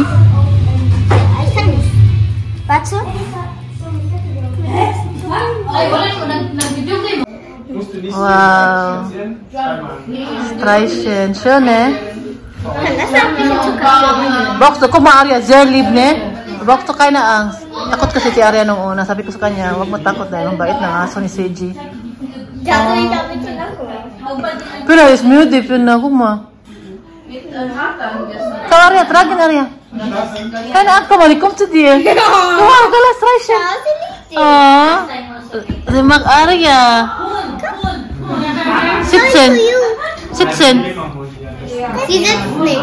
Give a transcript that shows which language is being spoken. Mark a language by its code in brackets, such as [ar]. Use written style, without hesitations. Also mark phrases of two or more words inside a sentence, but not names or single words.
[de] Ich kann nicht. Warte. Wow. Streichen. Schön, ne? Das hat mich zu Brauchst du, guck mal, Arya, sehr lieb, ne? Brauchst du keine Angst. [tl] Takot kasi si Arya nung una. Sabi ko sa kanya, huwag mo takot dahil ang bait ng aso ni Seiji. [de] Pero is mude, Pina, guck mal. Komm, Arya, tragen, Arya. Keine Angst, komm mal, ich komm zu dir. Komm mal, gala, streichen. Oh, sie mag Arya. 17. 17. Sie sitzt nicht.